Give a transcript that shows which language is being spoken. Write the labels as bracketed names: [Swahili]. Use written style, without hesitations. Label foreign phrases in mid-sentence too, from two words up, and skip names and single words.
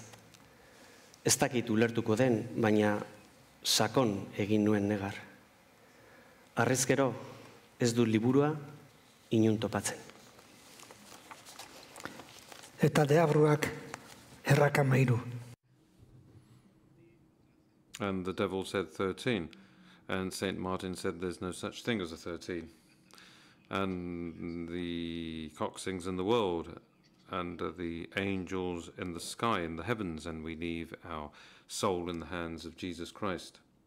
[Basque] Ez dakit ulertuko den, baina sakon egin nuen negar. Arrezkero, ez du liburua inun topatzen. Eta deabruak errakamairu. [English] And the devil said 13, and St. Martin said there's no such thing as a 13. And the cock sings in the world, and the angels in the sky, in the heavens, and we leave our soul in the hands of Jesus Christ.